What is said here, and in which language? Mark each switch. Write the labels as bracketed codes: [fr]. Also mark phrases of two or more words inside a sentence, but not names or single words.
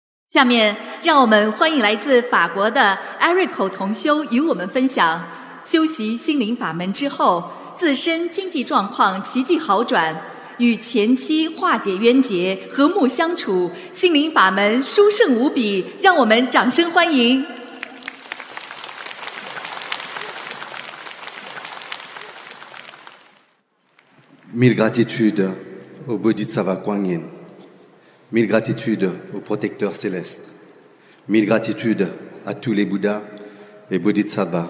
[zh] 下面，让我们欢迎来自法国的 Erico 同修与我们分享修习心灵法门之后，自身经济状况奇迹好转，与前妻化解冤结，和睦相处，心灵法门殊胜无比，让我们掌声欢迎。 [fr] Mille gratitudes au Bodhisattva Kuan Yin. Mille gratitudes au protecteur céleste. Mille gratitudes à tous les Bouddhas et Bodhisattvas.